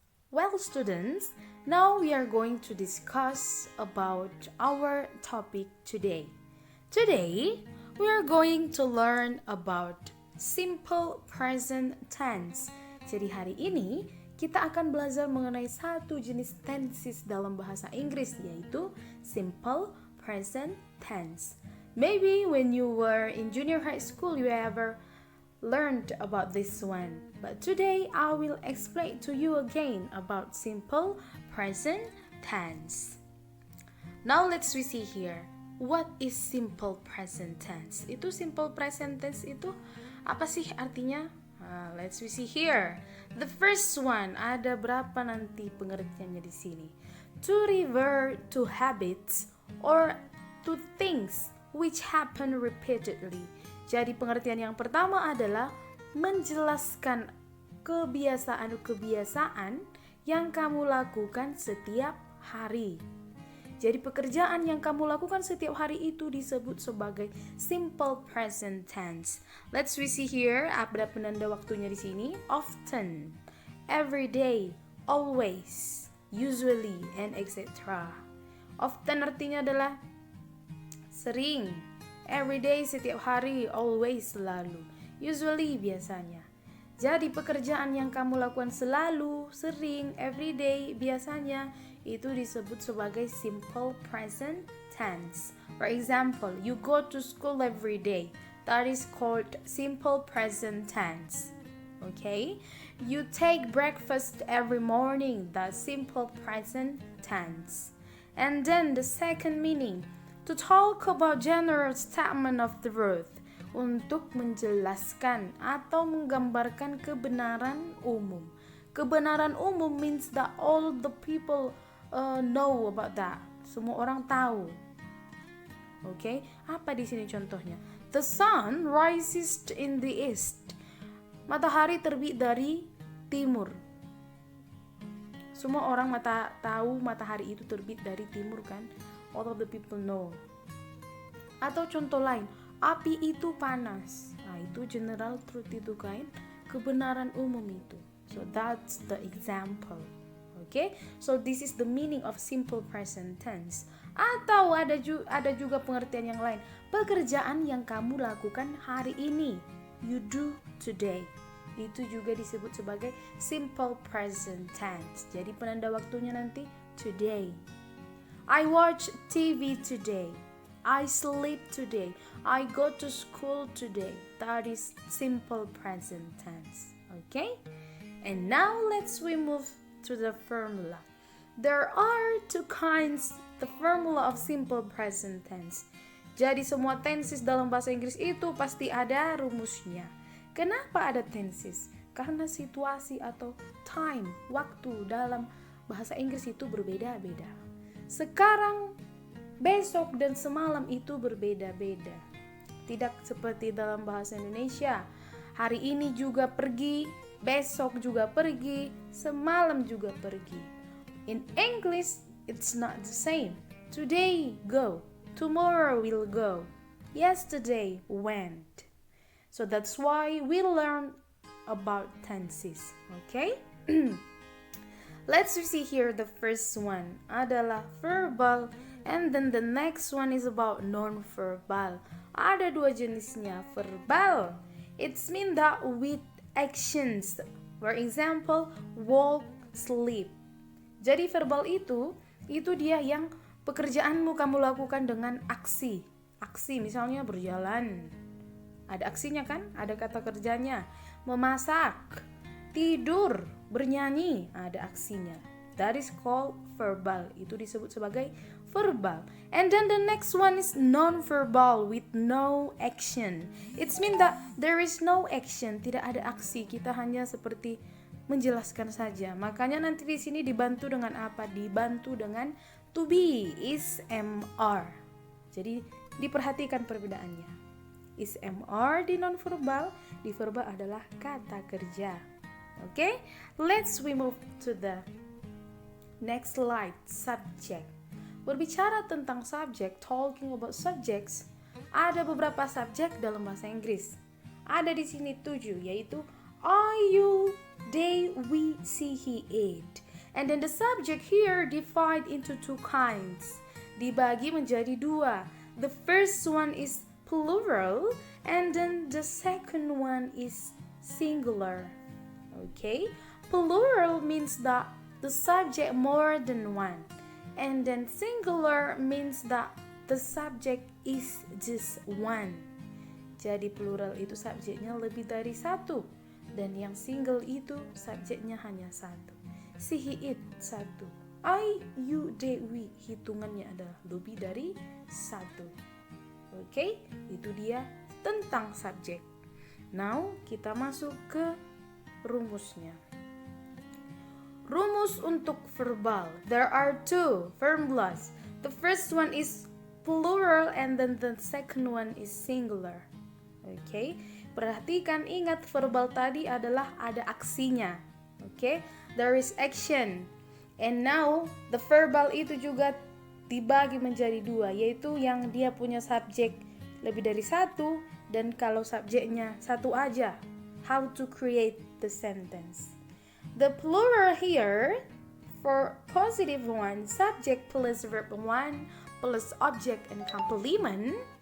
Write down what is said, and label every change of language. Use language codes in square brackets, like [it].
[en] Well students, now we are going to discuss about our topic today. Today, we are going to learn about simple present tense. [id] Jadi hari ini kita akan belajar mengenai satu jenis tenses dalam bahasa Inggris, yaitu simple present tense. [en] Maybe when you were in junior high school you ever learned about this one, but today I will explain to you again about simple present tense. Now let's see here. What is simple present tense? [id] Itu simple present tense itu apa sih artinya? [en] Let's see here. The first one, [id] ada berapa nanti pengertiannya di sini? [en] To revert to habits or to things which happen repeatedly. [id] Jadi pengertian yang pertama adalah menjelaskan kebiasaan-kebiasaan yang kamu lakukan setiap hari. Jadi pekerjaan yang kamu lakukan setiap hari itu disebut sebagai simple present tense. [en] Let's see here, [id] ada penanda waktunya di sini. [en] Often, every day, always, usually, and etc. [id] Often artinya adalah sering, every day setiap hari, always selalu, usually biasanya. Jadi pekerjaan yang kamu lakukan selalu, sering, every day, biasanya itu disebut sebagai simple present tense. [en] For example, you go to school every day. That is called simple present tense. Okay? You take breakfast every morning. That's simple present tense. And then the second meaning, to talk about general statement of the truth, [id] untuk menjelaskan atau menggambarkan kebenaran umum. Kebenaran umum [en] means that all the people know about that. [id] Semua orang tahu. [en] Okay? [id] Apa di sini contohnya? [en] The sun rises in the east. Matahari terbit dari timur. Semua orang tahu matahari itu terbit dari timur kan? All of the people know. [id] Atau contoh lain, api itu panas. Nah, itu [en] general truth [id] itu kan, kebenaran umum itu. [en] So that's the example. Okay? So this is the meaning of simple present tense. [id] Atau ada juga pengertian yang lain. Pekerjaan yang kamu lakukan hari ini. [en] You do today. [id] Itu juga disebut sebagai simple present tense. Jadi penanda waktunya nanti [en] today. I watch TV today. I sleep today. I go to school today. That is simple present tense. Okay? And now we move to the formula. There are two kinds the formula of simple present tense. [id] Jadi semua tenses dalam bahasa Inggris itu pasti ada rumusnya. Kenapa ada tenses? Karena situasi atau time, waktu dalam bahasa Inggris itu berbeda-beda. Sekarang, besok, dan semalam itu berbeda-beda. Tidak seperti dalam bahasa Indonesia. Hari ini juga pergi, besok juga pergi, semalam juga pergi. [en] In English, it's not the same. Today, go. Tomorrow will go. Yesterday went. So that's why we learn about tenses. Okay? Let's see here. The first one adalah verbal, and then the next one is about non-verbal. [id] Ada dua jenisnya. [en] Verbal, it's mean that with actions. For example, walk, sleep. [id] Jadi verbal itu dia yang pekerjaanmu kamu lakukan dengan aksi. Aksi misalnya berjalan. Ada aksinya kan? Ada kata kerjanya. Memasak, tidur, bernyanyi, ada aksinya. [en] That is called verbal. [id] Itu disebut sebagai [en] verbal. And then the next one is non-verbal with no action. It means that there is no action, [id] tidak ada aksi. Kita hanya seperti menjelaskan saja. Makanya nanti di sini dibantu dengan apa? Dibantu dengan to be, is, MR. Jadi diperhatikan perbedaannya. Is, MR di non-verbal, di verbal adalah kata kerja. Okay? [en] We move to the next slide, subject. [id] Berbicara tentang subjek, [en] talking about subjects, [id] ada beberapa subjek dalam bahasa Inggris. Ada di sini 7, yaitu I, you, they, we, she, he, it. [en] And then the subject here divided into 2 kinds. [id] Dibagi menjadi 2. [en] The first one is plural, and then the second one is singular. Okay? Plural means that the subject more than one. And then singular means that the subject is just one. [id] Jadi plural itu subjeknya lebih dari 1. Dan yang single itu subjeknya hanya 1. She, he, it 1. I, you, they, we hitungannya adalah lebih dari 1. Oke, itu dia tentang subjek. Now kita masuk ke rumusnya. Rumus untuk verbal. [en] There are 2 formulas. The first one is plural and then the second one is singular. Okay? [id] Perhatikan, ingat verbal tadi adalah ada aksinya. Okay? [en] There is action. And now the [id] verbal itu juga dibagi menjadi 2, yaitu yang dia punya subjek lebih dari 1 dan kalau subjeknya 1 aja. [en] How to create the sentence. The plural here, for positive one, subject plus verb 1 plus object and complement.